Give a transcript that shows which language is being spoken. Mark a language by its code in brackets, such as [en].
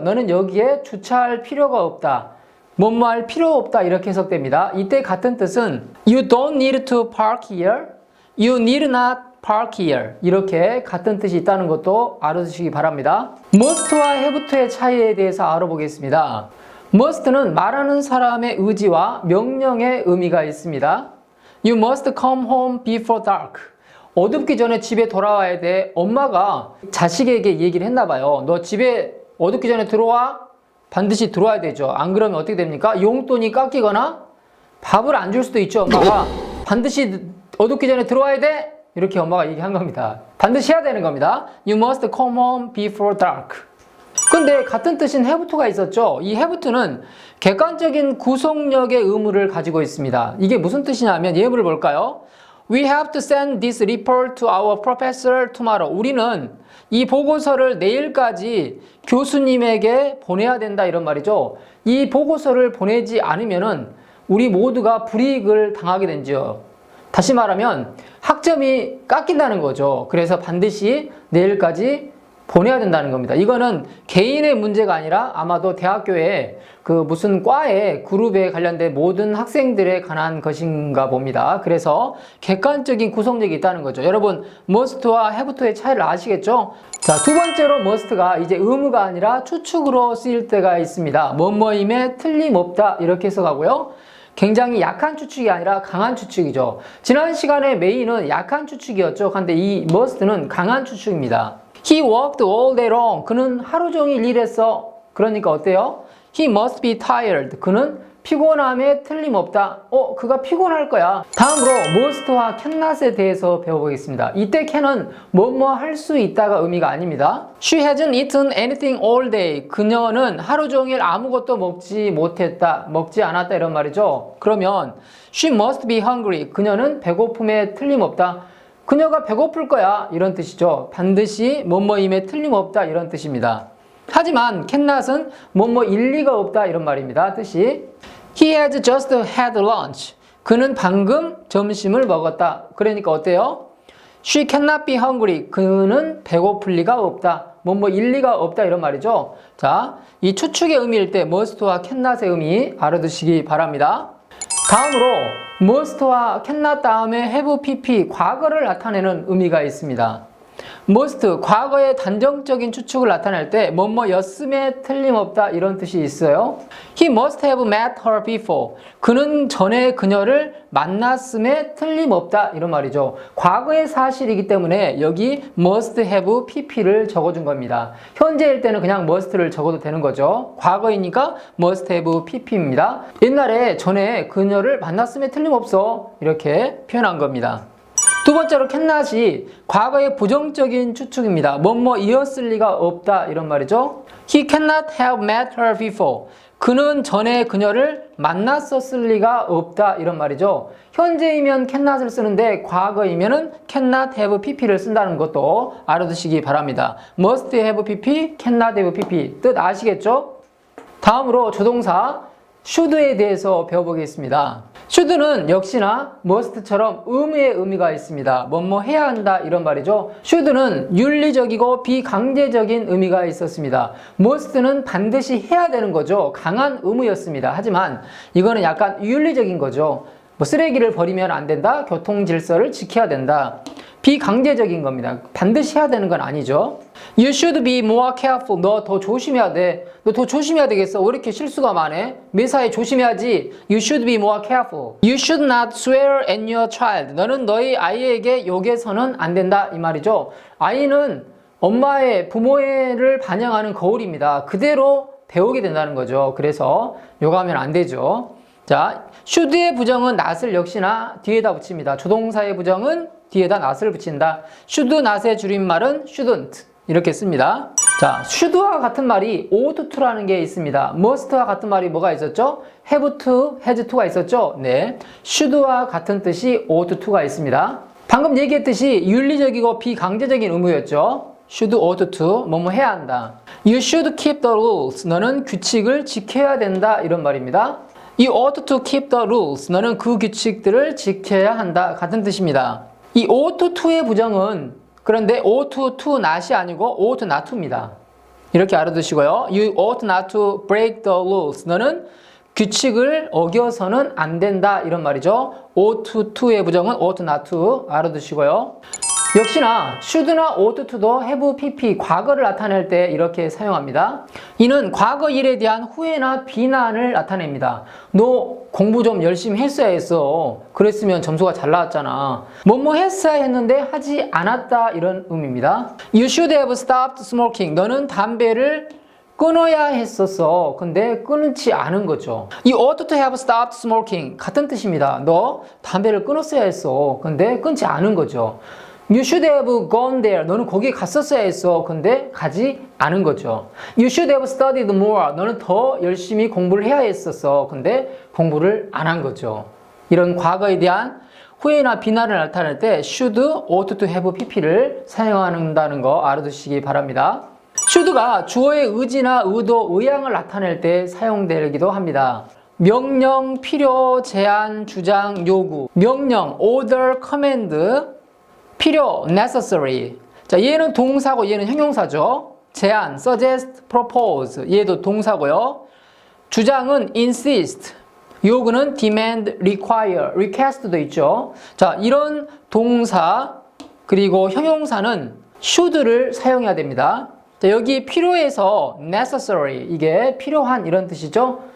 [ko] 너는 여기에 주차할 필요가 없다. 뭐뭐 할 필요 없다 이렇게 해석됩니다. 이때 같은 뜻은 [en] You don't need to park here. You need not park here. [ko] 이렇게 같은 뜻이 있다는 것도 알아두시기 바랍니다. must와 have to의 차이에 대해서 알아보겠습니다. must는 말하는 사람의 의지와 명령의 의미가 있습니다. [en] You must come home before dark. [ko] 어둡기 전에 집에 돌아와야 돼. 엄마가 자식에게 얘기를 했나 봐요. 너 집에 어둡기 전에 들어와? 반드시 들어와야 되죠. 안 그러면 어떻게 됩니까? 용돈이 깎이거나 밥을 안 줄 수도 있죠. 엄마가 반드시 어둡기 전에 들어와야 돼. 이렇게 엄마가 얘기한 겁니다. 반드시 해야 되는 겁니다. [en] You must come home before dark. [ko] 근데 같은 뜻인 have to가 있었죠. 이 have to는 객관적인 구속력의 의무를 가지고 있습니다. 이게 무슨 뜻이냐면 예문을 볼까요? [en] We have to send this report to our professor tomorrow. [ko] 우리는 이 보고서를 내일까지 교수님에게 보내야 된다 이런 말이죠. 이 보고서를 보내지 않으면은 우리 모두가 불이익을 당하게 되죠. 다시 말하면 학점이 깎인다는 거죠. 그래서 반드시 내일까지 보내야 된다는 겁니다. 이거는 개인의 문제가 아니라 아마도 대학교에 그 무슨 과에 그룹에 관련된 모든 학생들에 관한 것인가 봅니다. 그래서 객관적인 구성력이 있다는 거죠. 여러분, must와 have to의 차이를 아시겠죠? 자, 두 번째로 must가 이제 의무가 아니라 추측으로 쓰일 때가 있습니다. 뭐뭐임에 틀림없다 이렇게 해석하고요. 굉장히 약한 추측이 아니라 강한 추측이죠. 지난 시간에 메인은 약한 추측이었죠. 근데 이 must는 강한 추측입니다. [en] He worked all day long. [ko] 그는 하루 종일 일했어. 그러니까 어때요? [en] He must be tired. [ko] 그는 피곤함에 틀림없다. 그가 피곤할 거야. 다음으로 must와 cannot에 대해서 배워보겠습니다. 이때 can은 뭐뭐 할 수 있다가 의미가 아닙니다. [en] She hasn't eaten anything all day. [ko] 그녀는 하루 종일 아무것도 먹지 못했다, 먹지 않았다 이런 말이죠. 그러면 [en] she must be hungry. [ko] 그녀는 배고픔에 틀림없다. 그녀가 배고플 거야 이런 뜻이죠. 반드시 뭐뭐임에 틀림없다 이런 뜻입니다. 하지만 cannot은 뭐뭐 일리가 없다 이런 말입니다. 뜻이 [en] He has just had lunch. [ko] 그는 방금 점심을 먹었다. 그러니까 어때요? [en] She cannot be hungry. [ko] 그는 배고플 리가 없다. 뭐뭐 일리가 없다 이런 말이죠. 자, 이 추측의 의미일 때 must와 cannot의 의미 알아두시기 바랍니다. 다음으로 must와 cannot 다음에 have pp 과거를 나타내는 의미가 있습니다. must 과거의 단정적인 추측을 나타낼 때 뭐뭐였음에 틀림없다 이런 뜻이 있어요. [en] He must have met her before. [ko] 그는 전에 그녀를 만났음에 틀림없다 이런 말이죠. 과거의 사실이기 때문에 여기 must have pp를 적어준 겁니다. 현재일 때는 그냥 must를 적어도 되는 거죠. 과거이니까 must have pp입니다. 옛날에 전에 그녀를 만났음에 틀림없어 이렇게 표현한 겁니다. 두 번째로 cannot이 과거의 부정적인 추측입니다. 뭐뭐이었을 리가 없다 이런 말이죠. [en] He cannot have met her before. [ko] 그는 전에 그녀를 만났었을 리가 없다 이런 말이죠. 현재이면 cannot을 쓰는데 과거이면은 cannot have pp를 쓴다는 것도 알아두시기 바랍니다. must have pp, cannot have pp 뜻 아시겠죠? 다음으로 조동사 should에 대해서 배워보겠습니다. should는 역시나 must처럼 의무의 의미가 있습니다. 뭐뭐 해야 한다 이런 말이죠. should는 윤리적이고 비강제적인 의미가 있었습니다. must는 반드시 해야 되는 거죠. 강한 의무였습니다. 하지만 이거는 약간 윤리적인 거죠. 뭐 쓰레기를 버리면 안 된다. 교통 질서를 지켜야 된다. 비강제적인 겁니다. 반드시 해야 되는 건 아니죠. [en] You should be more careful. [ko] 너 더 조심해야 돼. 너 더 조심해야 되겠어. 왜 이렇게 실수가 많아? 매사에 조심해야지. [en] You should be more careful. You should not swear at your child. [ko] 너는 너희 아이에게 욕해서는 안 된다. 이 말이죠. 아이는 엄마의, 부모를 반영하는 거울입니다. 그대로 배우게 된다는 거죠. 그래서 욕하면 안 되죠. 자, should의 부정은 not을 역시나 뒤에다 붙입니다. 조동사의 부정은 뒤에다 not을 붙인다. should not의 줄임말은 shouldn't 이렇게 씁니다. 자, should와 같은 말이 ought to라는 게 있습니다. must와 같은 말이 뭐가 있었죠? have to, has to가 있었죠? 네, should와 같은 뜻이 ought to가 있습니다. 방금 얘기했듯이 윤리적이고 비강제적인 의무였죠. should, ought to, 뭐뭐 해야 한다. [en] You should keep the rules. [ko] 너는 규칙을 지켜야 된다 이런 말입니다. [en] You ought to keep the rules. [ko] 너는 그 규칙들을 지켜야 한다. 같은 뜻입니다. 이 ought to의 부정은 그런데 ought to not이 아니고 ought not to입니다. 이렇게 알아두시고요. [en] You ought not to break the rules. [ko] 너는 규칙을 어겨서는 안 된다. 이런 말이죠. ought to의 부정은 ought not to 알아두시고요. 역시나 should나 ought to도 have pp 과거를 나타낼 때 이렇게 사용합니다. 이는 과거 일에 대한 후회나 비난을 나타냅니다. 너 공부 좀 열심히 했어야 했어. 그랬으면 점수가 잘 나왔잖아. 뭐뭐 했어야 했는데 하지 않았다 이런 의미입니다. [en] You should have stopped smoking. [ko] 너는 담배를 끊어야 했었어. 근데 끊지 않은 거죠. [en] You ought to have stopped smoking [ko] 같은 뜻입니다. 너 담배를 끊었어야 했어. 근데 끊지 않은 거죠. [en] You should have gone there. [ko] 너는 거기에 갔었어야 했어. 근데 가지 않은 거죠. [en] You should have studied more. [ko] 너는 더 열심히 공부를 해야 했었어. 근데 공부를 안 한 거죠. 이런 과거에 대한 후회나 비난을 나타낼 때 should, ought to have pp를 사용한다는 거 알아두시기 바랍니다. should가 주어의 의지나 의도, 의향을 나타낼 때 사용되기도 합니다. 명령, 필요, 제안, 주장, 요구. 명령, order, command. 필요, necessary. 자, 얘는 동사고 얘는 형용사죠. 제안, suggest, propose. 얘도 동사고요. 주장은 insist. 요구는 demand, require, request도 있죠. 자, 이런 동사 그리고 형용사는 should를 사용해야 됩니다. 자, 여기 필요해서 necessary. 이게 필요한 이런 뜻이죠.